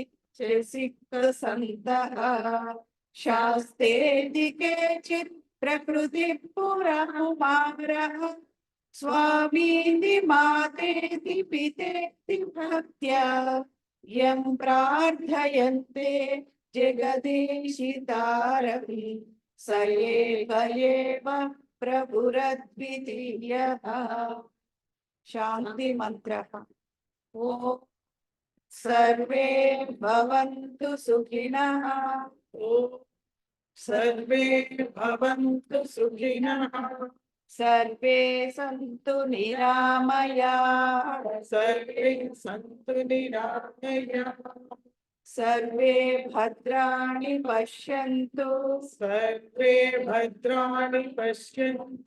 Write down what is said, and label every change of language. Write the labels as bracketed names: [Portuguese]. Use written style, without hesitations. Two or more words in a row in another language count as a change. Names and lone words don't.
[Sanskrit] సిక్త సంతః శాస్తేతి కేచిత్ ప్రకృతి పురముమారః స్వామీతి మాతేతి పితేతి భక్త్యా యం ప్రార్థయంతే జగదీశితారపి స ఏక ఏవ ప్రభురద్వితీయః. శాంతి మంత్రః. ఓం సర్వే భవంతు సుఖినః. ఓం सर्वे भवन्तु सुखिनः सर्वे सन्तु निरामयाः सर्वे सन्तु निरामयाः सर्वे भद्राणि पश्यन्तु सर्वे भद्राणि पश्यन्तु